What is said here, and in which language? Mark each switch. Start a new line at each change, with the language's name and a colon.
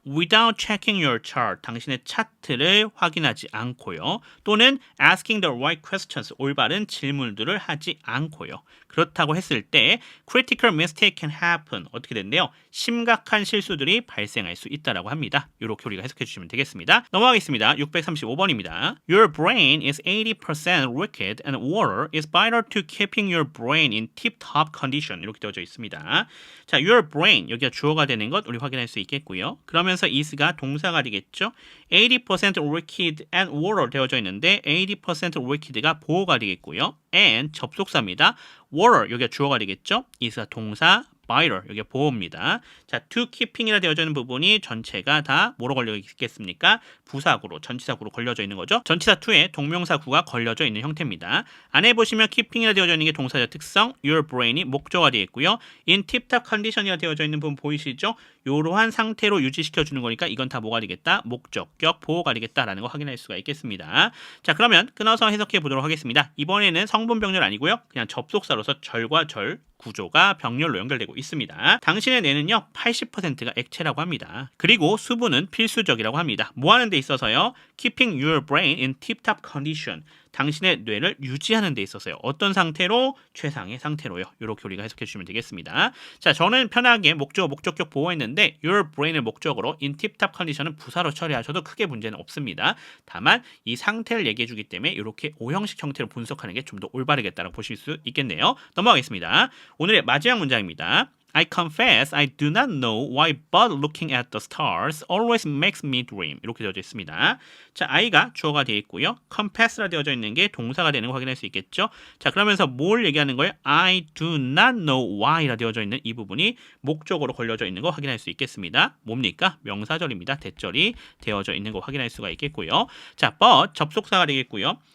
English: Without checking your chart,
Korean: 당신의 차트를 확인하지 않고요. 또는
English: asking the right questions,
Korean: 올바른 질문들을 하지 않고요. 그렇다고 했을 때
English: critical mistake can happen,
Korean: 어떻게 된대요? 심각 심각한 실수들이 발생할 수 있다라고 합니다. 이렇게 우리가 해석해 주시면 되겠습니다. 넘어가겠습니다. 635번입니다.
English: Your brain is 80% liquid and water is vital to keeping your brain in tip-top condition.
Korean: 이렇게 되어져 있습니다. 자, your brain 여기가 주어가 되는 것 우리 확인할 수 있겠고요. 그러면서 is가 동사가 되겠죠.
English: 80% liquid and water
Korean: 되어져 있는데 80% liquid가 보호가 되겠고요. and 접속사입니다. water 여기가 주어가 되겠죠. is가 동사 vital 여기가 보호입니다. 자, to keeping이라 되어져 있는 부분이 전체가 다 뭐로 걸려 있겠습니까? 부사구로, 전치사구로 걸려져 있는 거죠. 전치사 to에 동명사구가 걸려져 있는 형태입니다. 안에 보시면 keeping이라 되어져 있는 게 동사적 특성,
English: your brain
Korean: 이 목적어가 되어 있고요.
English: in tip-top condition
Korean: 이라 되어져 있는 부분 보이시죠? 이러한 상태로 유지시켜주는 거니까 이건 다 뭐가 되겠다? 목적격 보호가 되겠다라는 거 확인할 수가 있겠습니다. 자, 그러면 끊어서 해석해 보도록 하겠습니다. 이번에는 성분 병렬 아니고요. 그냥 접속사로서 절과 절 구조가 병렬로 연결되고 있습니다. 당신의 뇌는요 80%가 액체라고 합니다. 그리고 수분은 필수적이라고 합니다. 뭐 하는 데 있어서요?
English: Keeping your brain in tip-top condition.
Korean: 당신의 뇌를 유지하는 데 있어서요. 어떤 상태로? 최상의 상태로요. 이렇게 우리가 해석해 주시면 되겠습니다. 자, 저는 편하게 목적어, 목적격 보호했는데 your brain을 목적으로
English: in tip-top condition
Korean: 은 부사로 처리하셔도 크게 문제는 없습니다. 다만 이 상태를 얘기해 주기 때문에 이렇게 오형식 형태로 분석하는 게 좀 더 올바르겠다라고 보실 수 있겠네요. 넘어가겠습니다. 오늘의 마지막 문장입니다.
English: I confess I do not know why but looking at the stars always makes me dream.
Korean: 이렇게 되어져 있습니다. 자, I가 주어가 되어 있고요. confess라 되어져 있는 게 동사가 되는 거 확인할 수 있겠죠. 자, 그러면서 뭘 얘기하는 거예요?
English: I do not know why
Korean: 라 되어져 있는 이 부분이 목적으로 걸려져 있는 거 확인할 수 있겠습니다. 뭡니까? 명사절입니다. 대절이 되어져 있는 거 확인할 수가 있겠고요. 자, but 접속사가 되겠고요.